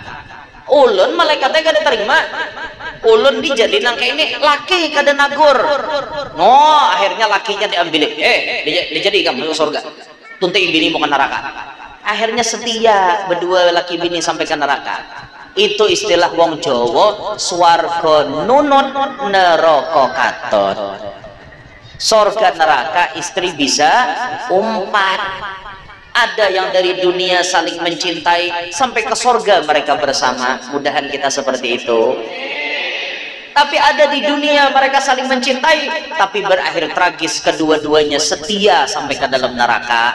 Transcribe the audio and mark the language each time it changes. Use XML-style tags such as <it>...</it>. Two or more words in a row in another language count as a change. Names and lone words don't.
<bjn>Ulun malaikatnya kada terima. Ulun dijadiin nang kayak ini laki kada nagur. No, akhirnya lakinya diambil. Dijadi kamu masuk surga. Tuntai bini mau ke neraka. Akhirnya setia berdua laki bini sampai ke neraka. Itu istilah</bjn> <jv>wong Jawa, swarga nunut neraka katon.</jv> <bjn>Surga neraka istri bisa umpat.</bjn> <id>Ada yang dari dunia saling mencintai sampai ke surga mereka bersama. Mudahan kita seperti itu. Tapi ada di dunia mereka saling mencintai tapi berakhir tragis, kedua-duanya setia sampai ke dalam neraka.</id>